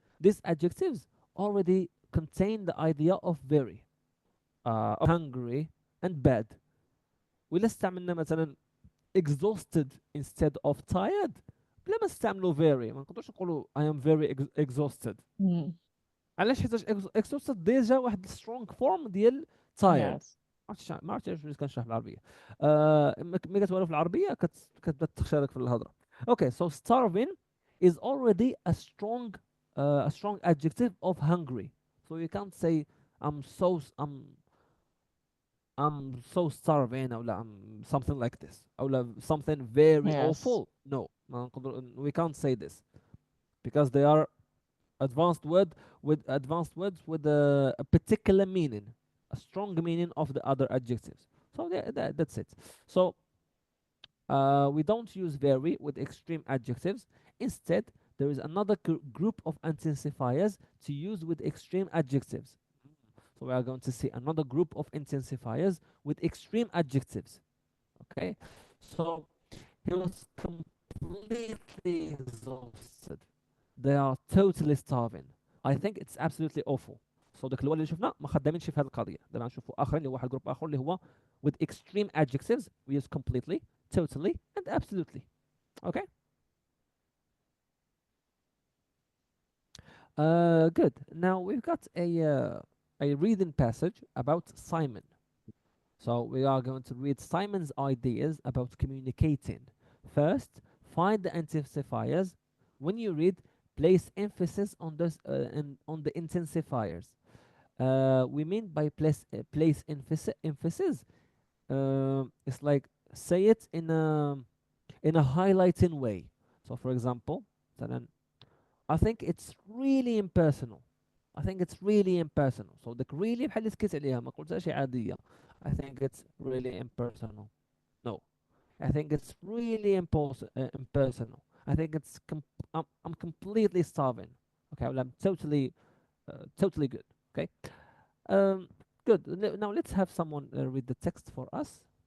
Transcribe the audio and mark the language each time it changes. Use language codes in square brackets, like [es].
[en] These adjectives already contain the idea of very, of hungry, and bad. [ar] ولا استعملنا مثلا exhausted [en] instead of tired [ar] بلا ما نستعملوا very ما نقدروش نقولوا [en] I am very exhausted. Mm. [ar] علاش حيت exhausted ديجا واحد [en] strong form [ar] ديال tired. [en] Yes. [ar] ما عرفتش علاش كنشرح بالعربيه. ملي كتوالف في العربيه كتبدا تخشى لك في الهضره. [en] Okay, so starving is already a strong adjective of hungry. So you can't say I'm so starving or something like this or something very Yes. awful. No, we can't say this because they are advanced words with a particular meaning, a strong meaning of the other adjectives. So that's it. So we don't use very with extreme adjectives. Instead, there is another group of intensifiers to use with extreme adjectives. So we are going to see another group of intensifiers with extreme adjectives. Okay, so he was completely exhausted. They are totally starving. I think it's absolutely awful. So the [ar] اللي شفناه ما خدامينش في هذه القضيه. دابا نشوفوا اخرين اللي هو واحد جروب اخر اللي هو [en] with extreme adjectives we use completely, totally and absolutely. Okay? Good. Now we've got a reading passage about Simon. So we are going to read Simon's ideas about communicating. First, find the intensifiers. When you read, place emphasis on on the intensifiers. We mean by place emphasis. It's like say it in a highlighting way. So, for example, مثلاً, I think it's really impersonal. I think it's really impersonal. So the really [ar] بحال اللي سكت عليها ما قلتهاش عادية. [en] I think it's really impersonal. No. I think it's really impersonal. I think I'm completely starving. Okay, well, I'm totally good. Okay. Um, good. Now let's have someone read the text for us.